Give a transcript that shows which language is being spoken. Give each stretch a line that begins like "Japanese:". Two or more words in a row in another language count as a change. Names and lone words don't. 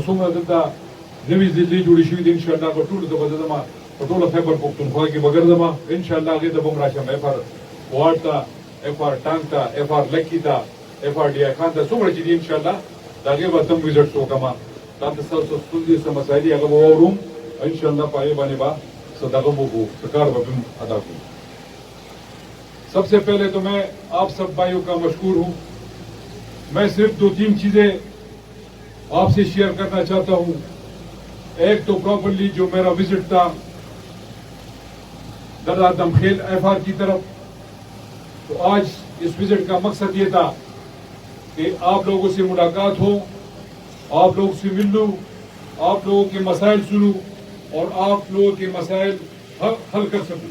Pashto: څومره دلته نوې ضلعې جوړې شوي دي ان شاء الله په ټولو د به زما په ټوله خیبر پښتونخوا کې به ګرځم ان شاء الله هغې ته به م راشم اف آر واټ ته اف آر ټانک ته اف آر لکي ته اف آر ډي آی خان ته څومره چې دي ان شاء الله د هغې به تم وزټس وکړم دا ته ستاسو ستونزې څه مسایل دي هغه به واورم ان شاء الله په هغې باندې به څه دغه به وکړو څه کار به هم ادا کړو.
Urdu: سب سے پہلے تو میں آپ سب بھائیوں کا مشکور ہوں. میں صرف 2-3 چیزیں آپ سے شیئر کرنا چاہتا ہوں. ایک تو پراپرلی جو میرا وزٹ تھا درا دمخیل ایف آر کی طرف, تو آج اس وزٹ کا مقصد یہ تھا کہ آپ لوگوں سے ملاقات ہو, آپ لوگوں سے مل لوں, آپ لوگوں کے مسائل سنوں اور آپ لوگوں کے مسائل حل کر سکوں.